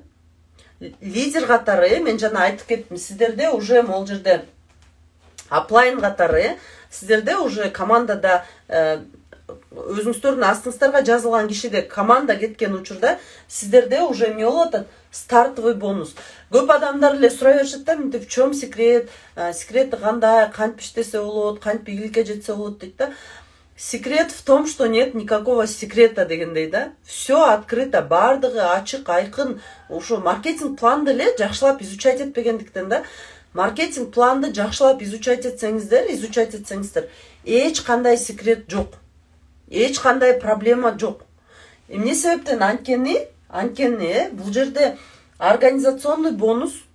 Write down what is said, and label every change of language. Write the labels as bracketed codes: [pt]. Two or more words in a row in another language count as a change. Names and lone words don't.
[ky] Лидер катары, мен жана айтып кеттим, сиздерде уже могул жерде аплайн катары, сиздерде уже командада өзүңүздөрдүн астыңыздарга жазылган кишиде команда кеткен учурда сиздерде уже эмне болуп атат? [ru] Стартовый бонус. [ky] Көп адамдар эле сурай беришет да, мынтип, [ru] в чем секрет? [ky] Секрети кандай? Кантип иштесе болот? Кантип ийгиликке жетсе болот дейт да. [ru] Секрет в том, что нет никакого секрета [ky] дегендей да. [ru] Все открыто, [ky] бардыгы ачык, айкын. Ошо маркетинг планды эле жакшылап изучать этпегендиктен да. Маркетинг планды жакшылап изучать этсеңиздер, эч кандай секрет жок. Эч кандай проблема жок. Эмне себептен? Анткени бул жерде [ru] организационный бонус.